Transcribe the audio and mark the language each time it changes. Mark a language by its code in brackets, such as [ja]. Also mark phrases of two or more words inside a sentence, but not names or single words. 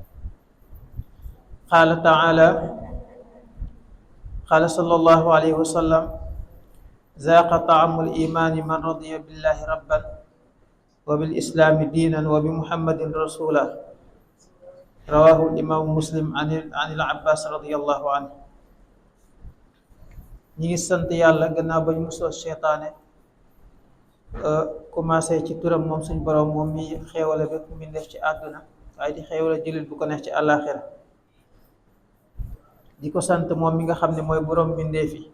[ar] قال تعالى: قال صلى الله عليه وسلم: ذاق طعم الإيمان من رضي بالله ربا وبالإسلام دينا وبمحمد رسولا. رواه الإمام مسلم عن العباس رضي الله عنه. [wo] ñi ngi sant yàlla gannaaw ba ñu musoo seytaane commencé ci turam moom suñ borom moom mi xéewale bépp mu def ci àdduna waaye di xéewale jullit bu ko neex ci àllaaxira. di ko sant moom mi nga xam ne mooy borom bindeef yi.